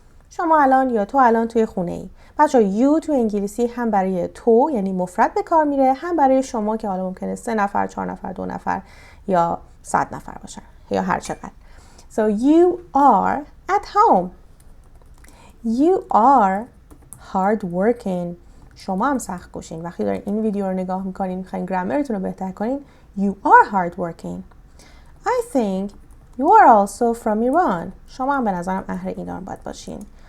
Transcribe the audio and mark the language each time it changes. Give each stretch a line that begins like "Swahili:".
Persian: شما الان یا تو الان توی خونه ای. بچه‌ها you تو انگلیسی هم برای تو یعنی مفرد به کار میره، هم برای شما که حالا ممکنه 3 نفر، 4 نفر، 2 نفر یا 100 نفر باشن یا هر چقدر.
English: So you are at home. You are hard working.
Persian: شما هم سخت کوشین. وقتی دارین این ویدیو رو نگاه میکنین میخواین گرامرتون رو بهتر کنین.
English: You are hard working. I think you are also from Iran.
Persian: شما هم به نظرم اهل ایران باید باشین.